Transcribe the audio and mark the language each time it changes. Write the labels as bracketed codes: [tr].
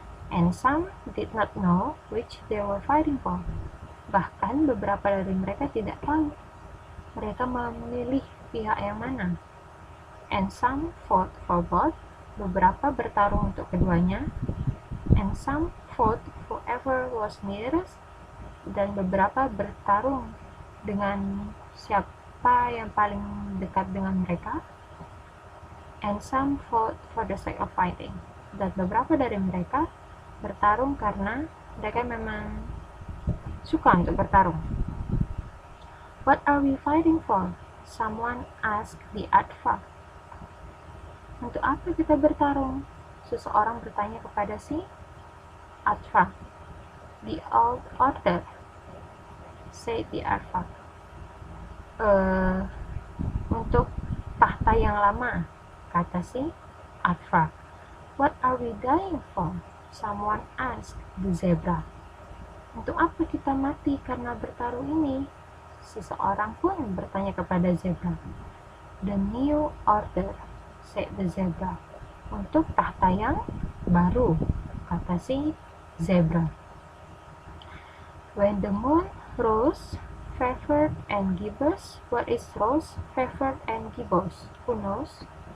[en] And some did not know which they were fighting for. [id] Bahkan beberapa dari mereka tidak tahu mereka memilih pihak yang mana. [en] And some fought for both. [id] Beberapa bertarung untuk keduanya. [en] And some fought whoever was nearest. [id] Dan beberapa bertarung dengan siapa yang paling dekat dengan mereka. [en] And some fought for the sake of fighting. [id] Dan beberapa dari mereka bertarung karena mereka memang suka untuk bertarung. [en] What are we fighting for? Someone asked the aardvark. [id] Untuk apa kita bertarung? Seseorang bertanya kepada si aardvark. [en] The old order, said the aardvark. [id] Untuk tahta yang lama, kata si aardvark. [en] What are we dying for? Someone asked the zebra. [id] Untuk apa kita mati karena bertaruh ini? Seseorang pun bertanya kepada zebra. [en] The new order, said the zebra. [id] Untuk tahta yang baru, kata si zebra. [en] When the moon rose, favored and gibbous. What is rose, favored and gibbous? Who knows?